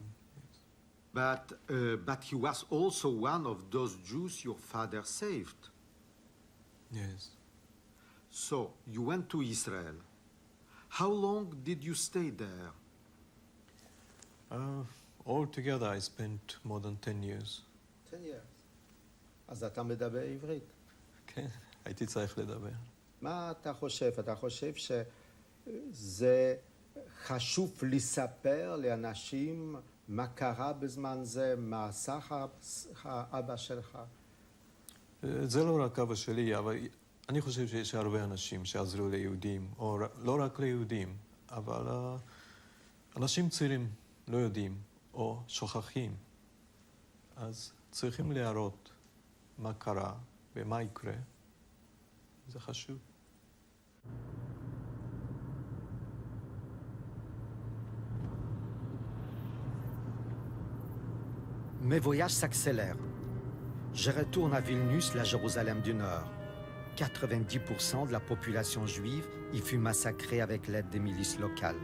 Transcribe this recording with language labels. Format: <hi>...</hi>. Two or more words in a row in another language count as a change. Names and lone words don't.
<en>But he was also one of those Jews your father saved. Yes. So, you went to Israel. How long did you stay there? Altogether, I spent more than 10 years. 10 years.</en> <he>אז אתה מדבר עברית. כן, הייתי צריך לדבר. מה אתה חושב? אתה חושב שזה חשוב לספר לאנשים מה קרה בזמן זה, מה עשה האבא שלך? זה לא רק אבא שלי, אבל אני חושב שיש הרבה אנשים שעזרו ליהודים, או לא רק ליהודים, אבל אנשים צעירים לא יודעים, או שוכחים. אז צריכים להראות מה קרה ומה יקרה. זה חשוב.</he> <fr>Mes voyages s'accélèrent. Je retourne à Vilnius, la Jérusalem du Nord. 90% de la population juive y fut massacrée avec l'aide des milices locales.</fr>